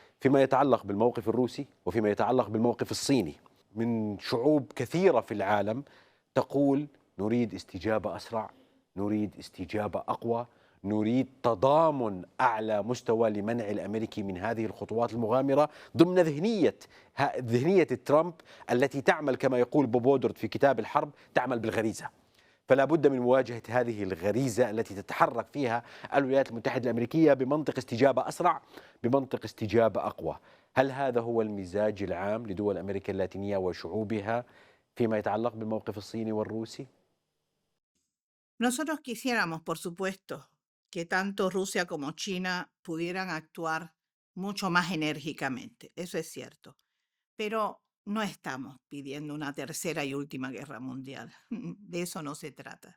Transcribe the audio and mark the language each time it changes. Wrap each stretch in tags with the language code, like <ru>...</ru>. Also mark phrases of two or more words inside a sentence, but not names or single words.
<ar>فيما يتعلق بالموقف الروسي وفيما يتعلق بالموقف الصيني من شعوب كثيرة في العالم تقول نريد استجابة أسرع، نريد استجابة أقوى، نريد تضامن أعلى مستوى لمنع الأمريكي من هذه الخطوات المغامرة ضمن ذهنية ترامب التي تعمل كما يقول بوب وودورد في كتاب الحرب، تعمل بالغريزة. فلا بد من مواجهة هذه الغريزة التي تتحرك فيها الولايات المتحدة الأمريكية بمنطق استجابة أسرع، بمنطق استجابة أقوى. هل هذا هو المزاج العام لدول أمريكا اللاتينية وشعوبها فيما يتعلق بالموقف الصيني والروسي؟</ar> <es>Nosotros quisiéramos, por supuesto, que tanto Rusia como China pudieran actuar mucho más enérgicamente, eso es cierto, pero no estamos pidiendo una tercera y última guerra mundial, de eso no se trata.</es>